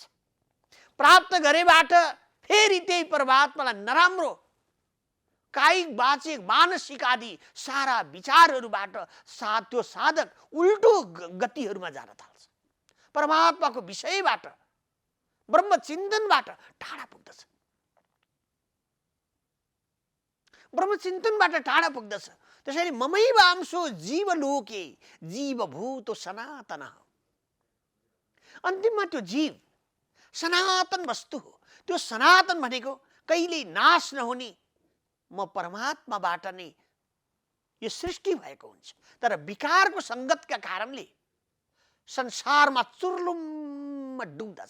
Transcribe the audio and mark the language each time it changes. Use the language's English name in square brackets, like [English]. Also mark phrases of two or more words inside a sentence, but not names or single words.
[Nepali] प्राप्त गरेबाट फेरि त्यही परमात्मालाई नराम्रो कायिक वाचिक मानसिक आदि सारा विचारहरूबाट त्यो साधक उल्टो गतिहरूमा जान थाल्छ। परमात्माको विषयबाट ब्रह्म चिन्तनबाट टाढा पुग्दछ, ब्रह्म चिन्तनबाट टाढा पुग्दछ। [Sanskrit] त्यसैले ममैव अंशो जीवलोके जीवभूतो सनातन। [Nepali] अन्तिममा त्यो जीव सनातन वस्तु हो। त्यो सनातन भनेको कहिल्यै नाश नहुने म परमात्माबाट नै यो सृष्टि भएको हुन्छ। तर विकारको संगतका कारणले संसारमा चुर्लुम्म डुब्दछ।